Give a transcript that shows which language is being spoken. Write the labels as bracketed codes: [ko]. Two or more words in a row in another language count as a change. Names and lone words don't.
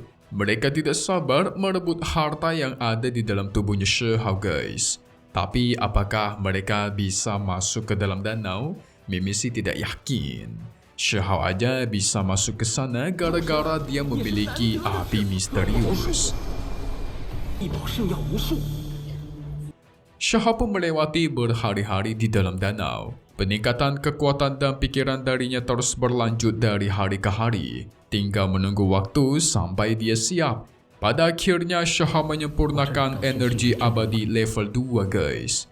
[id] Mereka tidak sabar merebut harta yang ada di dalam tubuhnya Shihao guys. Tapi apakah mereka bisa masuk ke dalam danau? Mimi sih tidak yakin. Shihao aja bisa masuk ke sana gara-gara dia memiliki api misterius. [zh] 一宝圣药无数， [id] Shihao pun melewati berhari-hari di dalam danau. Peningkatan kekuatan dan pikiran darinya terus berlanjut dari hari ke hari. Tinggal menunggu waktu sampai dia siap. Pada akhirnya Shihao menyempurnakan energi abadi level 2 guys.